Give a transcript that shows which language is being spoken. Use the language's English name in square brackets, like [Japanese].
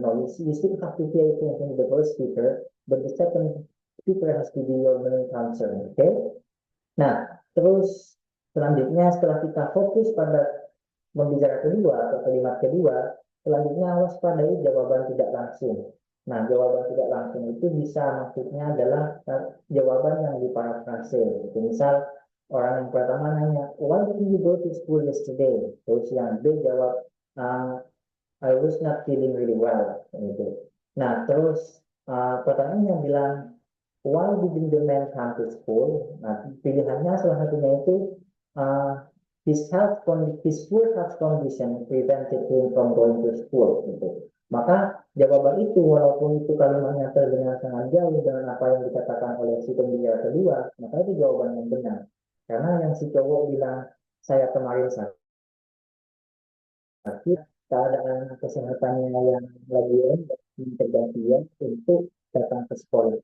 [English] No, you still have to pay attention to the first speaker, but the second speaker has to be your main concern. Okay? [Indonesian] Nah, terus selanjutnya setelah kita fokus pada pembicara kedua atau kalimat kedua, selanjutnya waspadai jawaban tidak langsung. Nah, jawaban tidak langsung itu bisa maksudnya adalah jawaban yang diparafrase. Gitu. Misal orang yang pertama nanya, [English] why did you go to school yesterday? [Indonesian] Terus yang B jawab, [English] I was not feeling really well. [Indonesian] Gitu. Nah, terus pertanyaan yang bilang, [English] why didn't the man come to school? [Indonesian] Nah, pilihannya salah satunya itu uh, [English] his poor health condition prevented him from going to school. [Indonesian] Gitu. Maka jawaban itu, walaupun itu kalimatnya terdengar sangat jauh dengan apa yang dikatakan oleh si pembicara kedua, maka itu jawaban yang benar. Karena yang si cowok bilang, saya kemarin sakit, keadaan kesehatannya yang lagi terganti ya untuk datang ke sekolah.